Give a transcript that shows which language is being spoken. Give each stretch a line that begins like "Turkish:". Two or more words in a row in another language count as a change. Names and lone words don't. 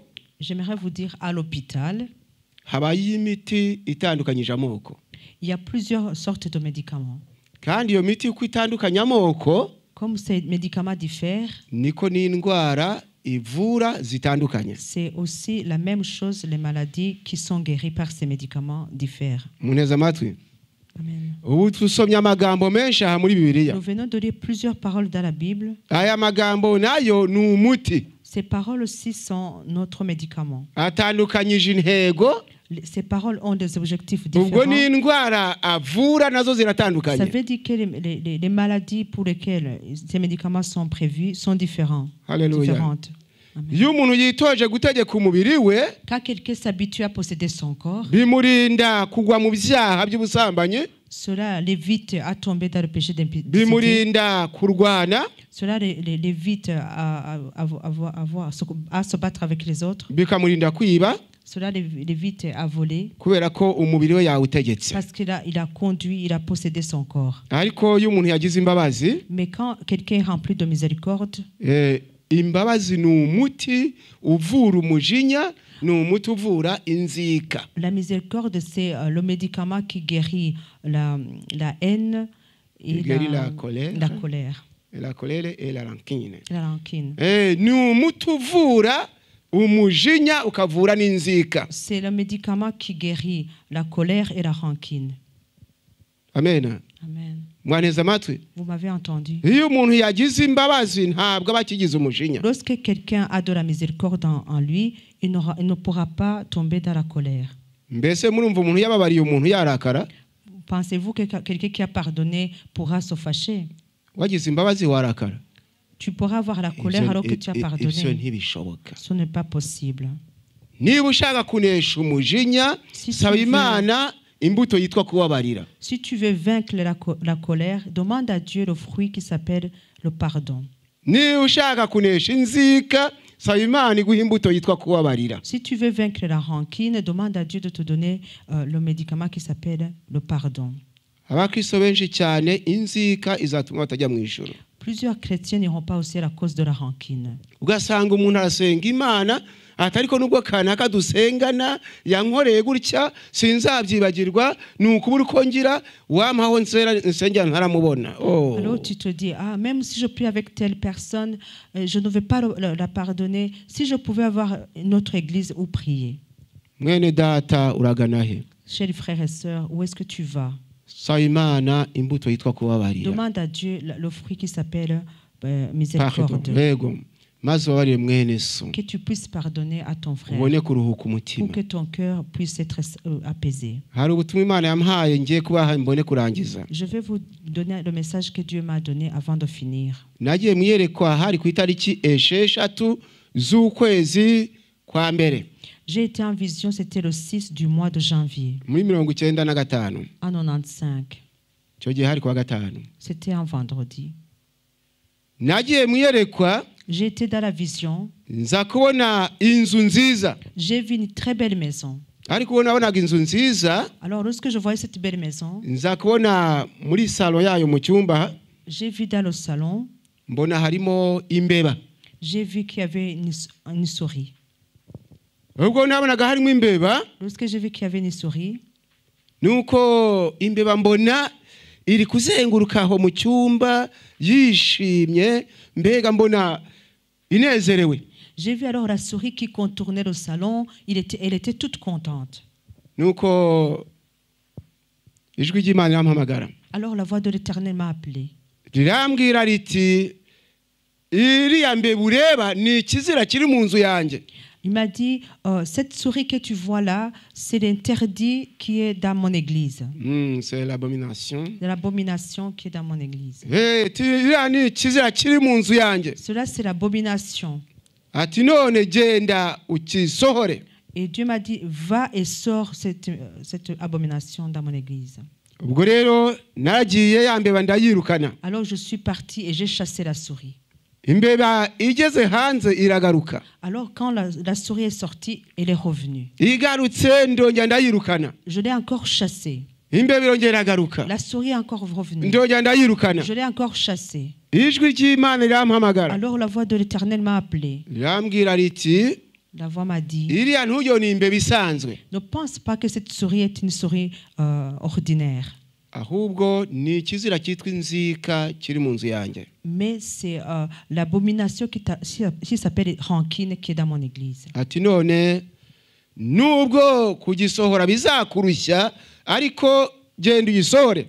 French: J'aimerais vous dire, à l'hôpital,
Kinyarwanda: habaye imiti itandukanyije amoko.
French: il y a plusieurs sortes de médicaments.
Kinyarwanda: Kandi iyo miti uko itandukanye amoko,
French: Comme ces médicaments diffèrent,
Kinyarwanda: niko n'indwara ivura zitandukanye.
French: c'est aussi la même chose, les maladies qui sont guéries par ces médicaments diffèrent.
Kinyarwanda: Muneza amatwi. Amen. Ubu tusomye amagambo menshi aha muri Bibiliya.
French: Nous venons de lire plusieurs paroles dans la Bible.
Kinyarwanda: Aya magambo nayo ni umuti.
French: Ces paroles aussi sont notre médicament.
Kinyarwanda: Atandukanyije intego.
French: Ces paroles ont des objectifs
Kinyarwanda: Ubwo
French: différents.
Kinyarwanda: n'indwara avura nazo
French: Ça
Kinyarwanda: ziratandukanye.
French: veut dire que les maladies pour lesquelles ces médicaments sont prévus sont différentes.
Kinyarwanda: Haleluya.
French: Différentes. Amen.
Kinyarwanda: Iyo umuntu yitoje gutegeka umubiri we,
French: Quand quelqu'un s'habitue à posséder son corps,
Kinyarwanda: bimurinda kugwa mu byaha by'ubusambanyi,
French: cela l'évite à tomber dans le péché d'impudicité.
Kinyarwanda: bimurinda kurwana,
French: Cela l'évite à se battre avec les autres.
Kinyarwanda: bikamurinda kwiba,
French: Cela l'évite à voler
Kinyarwanda: kubera ko umubiri we yawutegetse.
French: parce qu'il a conduit, il a possédé son corps.
Kinyarwanda: Ariko iyo umuntu yagize imbabazi,
French: Mais quand quelqu'un est rempli de miséricorde,
Kinyarwanda: imbabazi ni umuti uvura umujinya, ni umuti uvura inzika.
French: la miséricorde, c'est le médicament qui guérit la haine et La colère. la colère, La colère et la rancune. la rancune.
Kinyarwanda: Ni umuti uvura umujinya ukavura n'inzika.
French: C'est le médicament qui guérit la colère et la rancune. Amen. Amen.
Kinyarwanda: Mwaneza amatwi.
French: Vous m'avez entendu.
Kinyarwanda: Iyo umuntu yagize imbabazi ntabwo aba akigize umujinya.
French: Lorsque quelqu'un a de la miséricorde en lui, il ne pourra pas tomber dans la colère.
Kinyarwanda: Mbese murumva umuntu yababariye umuntu yarakara?
French: Pensez-vous que quelqu'un qui a pardonné pourra se fâcher?
Kinyarwanda: Wagize imbabazi warakara?
French: Tu pourras avoir la colère alors que tu as
Kinyarwanda: Ibyo
French: pardonné.
Kinyarwanda: ntibishoboka.
French: Ce n'est pas possible.
Kinyarwanda: Niba ushaka kunesha umujinya,
French: Si
Kinyarwanda: saba
French: tu veux-
Kinyarwanda: Imana imbuto yitwa kubabarira.
French: Si tu veux vaincre la colère, demande à Dieu le fruit qui s'appelle le pardon.
Kinyarwanda: Niba ushaka kunesha inzika, saba Imana iguha imbuto yitwa kubabarira.
French: Si tu veux vaincre la rancune, demande à Dieu de te donner le médicament qui s'appelle le pardon.
Kinyarwanda: Abakristo benshi cyane inzika izatuma batajya mu ijuru.
French: Plusieurs chrétiens n'iront pas aussi à la cause de la rancune.
Kinyarwanda: Ugasanga umuntu arasenga Imana, atariko nubwo kanaka dusengana yankoreye gutya sinzabyibagirwa, nukubura uko ngira wampaho nsengera ntaramubona.
French: Alors tu te dis, ah, même si je prie avec telle personne, je ne vais pas la pardonner. Si je pouvais avoir une autre église où prier.
Kinyarwanda: Mwene data uragana he?
French: Chers frères et sœurs, où est-ce que tu vas?
Kinyarwanda: Saba Imana imbuto yitwa kubabarira.
French: Demande à Dieu le fruit qui s'appelle Pardon. miséricorde.
Kinyarwanda: Yego. Maze ubabarire mwene so.
French: Que tu puisses pardonner à ton frère.
Kinyarwanda: Ubone kuruhuka
French: Pour
Kinyarwanda: umutima.
French: que ton cœur puisse être apaisé.
Kinyarwanda: Hari ubutumwa Imana yampaye ngiye kubaha mbone kurangiza.
French: Je vais vous donner le message que Dieu m'a donné avant de finir.
Kinyarwanda: Nagiye mwiyerekwa hari ku itariki 6 z'ukwezi kwa mbere.
French: J'ai été en vision, c'était le 6 du mois de janvier,
Kinyarwanda: Muri 95.
French: en 95.
Kinyarwanda: Cyo gihe hari kwa gatanu.
French: C'était un vendredi.
Kinyarwanda: Nagiye mwiyerekwa
French: J'ai été dans la vision.
Kinyarwanda: nza kubona inzu nziza.
French: J'ai vu une très belle maison.
Kinyarwanda: Ariko ubona nabonaga inzu nziza,
French: Alors, lorsque je voyais cette belle maison,
Kinyarwanda: nza kubona muri salo yayo mu cyumba,
French: j'ai vu dans le salon,
Kinyarwanda: mbona harimo imbeba.
French: j'ai vu qu'il y avait une souris.
Kinyarwanda: Ubwo nabonaga harimo imbeba,
French: Lorsque j'ai vu qu'il y avait une souris,
Kinyarwanda: nuko imbeba mbona iri kuzenguruka aho mu cyumba yishimye, mbega mbona inezerewe.
French: j'ai vu alors la souris qui contournait le salon. Elle était toute contente.
Kinyarwanda: Nuko ijwi ry'Imana rirampamagara.
French: Alors la voix de l'Éternel m'a appelé.
Kinyarwanda: Rirambwira riti iriya mbeba ureba ni ikizira kiri mu nzu yanjye.
French: Il m'a dit, cette souris que tu vois là, c'est l'interdit qui est dans mon église. C'est l'abomination. De l'abomination qui est dans mon église.
Kinyarwanda: Iriya ni ikizira kiri mu nzu yanjye.
French: Cela, c'est l'abomination.
Kinyarwanda: Ati none genda ukisohore.
French: Et Dieu m'a dit, va et sors cette abomination dans mon église.
Kinyarwanda: Ubwo rero nagiye ya mbeba ndayirukana.
French: Alors je suis parti et j'ai chassé la souris.
Kinyarwanda: Imbeba igeze hanze iragaruka.
French: Alors quand la souris est sortie, elle est revenue.
Kinyarwanda: Igarutse ndongera ndayirukana.
French: Je l'ai encore chassée.
Kinyarwanda: Imbeba irongera iragaruka.
French: La souris est encore revenue.
Kinyarwanda: Ndongera ndayirukana.
French: Je l'ai encore chassée.
Kinyarwanda: Ijwi ry'Imana rirampamagara.
French: Alors la voix de l'Éternel m'a appelé.
Kinyarwanda: Rirambwira riti
French: La voix m'a dit,
Kinyarwanda: iriya ntuyo ni imbeba isanzwe.
French: ne pense pas que cette souris est une souris ordinaire.
Kinyarwanda: Ahubwo ni ikizira cyitwa inzika kiri mu nzu yanjye.
French: Mais c'est l'abomination qui s'appelle rancune qui est dans mon église.
Kinyarwanda: Ati none nubwo kugisohora bizakurushya ariko genda uyisohore.